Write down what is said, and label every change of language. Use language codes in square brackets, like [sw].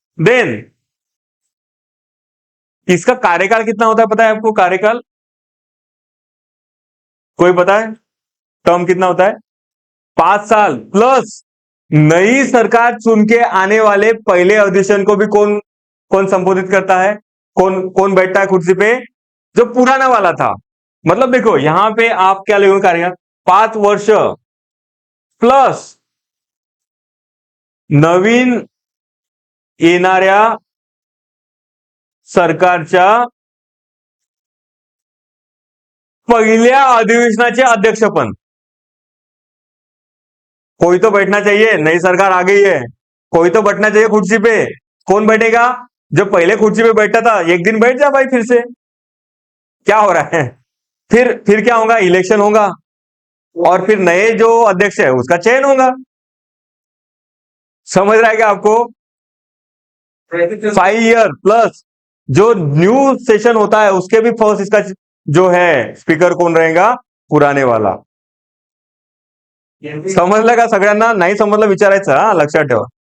[hi] Then इसका कार्यकाल कितना होता है, पता है आपको कार्यकाल, कोई पता है टर्म कितना होता है, 5 साल प्लस नई सरकार चुन के आने वाले पहले अधिवेशन को भी कौन कौन संबोधित करता है, कौन कौन बैठता है कुर्सी पे, जो पुराना वाला था। मतलब देखो, यहां पे आप क्या लिखोगे कार्यकाल, 5 वर्ष प्लस [mr] नवीन येणाऱ्या सरकारच्या पहिल्या अधिवेशनाचे अध्यक्षपद। [hi] कोई तो बैठना चाहिए, नई सरकार आ गई है, कोई तो बैठना चाहिए कुर्सी पे। कौन बैठेगा, जो पहले कुर्सी पे बैठा था, एक दिन बैठ जा भाई फिर से। क्या हो रहा है, फिर क्या होगा, इलेक्शन होगा, और फिर नए जो अध्यक्ष है उसका चयन होगा। समझ रहा है क्या आपको, 5 ईयर प्लस जो न्यू सेशन होता है उसके भी फर्स्ट इसका जो है स्पीकर कौन रहेगा, पुराने वाला। [mr] समजलं का सगळ्यांना, नाही समजलं विचारायचं, हा लक्षात ठेवा।